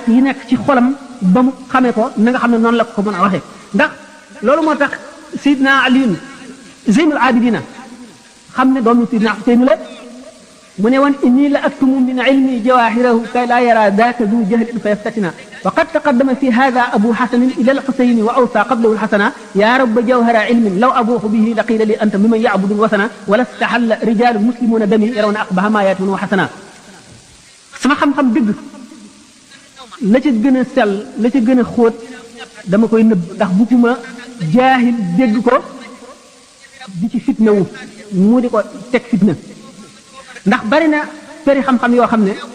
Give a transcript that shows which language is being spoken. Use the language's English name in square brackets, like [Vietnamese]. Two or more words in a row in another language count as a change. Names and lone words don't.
[Wolof] yi nekk ci xolam ba mu xamee ko na nga xam ne noonu la ko mën a waxee ndax loolu moo tax Seydina Aliyun Zeynul Abidina xam ne doomu Seydina Xuseyn la mu ne woon [Arabic] إني لأكتم من علمي جواهره كي لا يرى ذاك ذو جهل فيفتتنا وقد تقدم في هذا أبو حسن إلى الحسين وأوصى قبله الحسنا يا رب جوهر علم لو أبوح به لقيل لي أنت ممن يعبد الوثنا ولاستحل رجال مسلمون دمي يرون أقبح ما يأتونه حسنا [Wolof] sama xam-xam dëgg la ca gën a sell la ca gën a xóot dama koy nëbb ndax bugguma jaahil dégg ko di ci fitna wu mu di ko teg fitna ndax bari na peri xam-xam yoo xam ne